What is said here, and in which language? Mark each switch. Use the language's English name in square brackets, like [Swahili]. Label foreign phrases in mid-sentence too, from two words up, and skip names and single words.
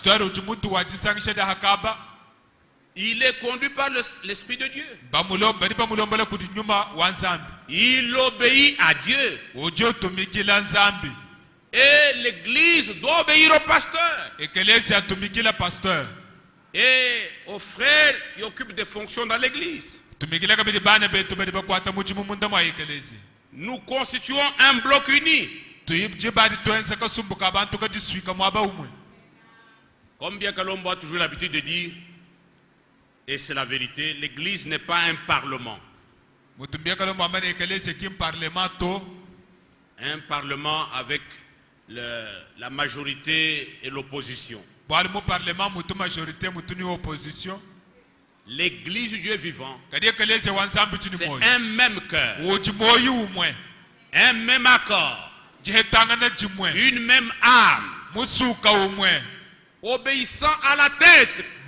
[French] Il est conduit par l'Esprit de Dieu. Il obéit à Dieu. Et l'église doit obéir au pasteur. [Luba-Lulua] Ekelezi atumikila pasteur. [French] Et aux frères qui occupent des fonctions dans l'église. [Luba-Lulua] Tumikila kabidi bana betu bedi bakwata muchimu munda mwa ekelezi. [French] Nous constituons un bloc uni. [Luba-Lulua] Tuyibadi twense kasumbuka abantu kadiswika mwaba umwe. [French] Comme bien Kalombo a toujours l'habitude de dire, et c'est la vérité, l'église n'est pas un parlement. [Luba-Lulua] Mutumbia Kalombo amane ekelezi kim parlement to. [French] Un parlement avec la majorité et l'opposition. L'église du Dieu vivant, c'est un même cœur, un même accord, une même âme, obéissant à la tête.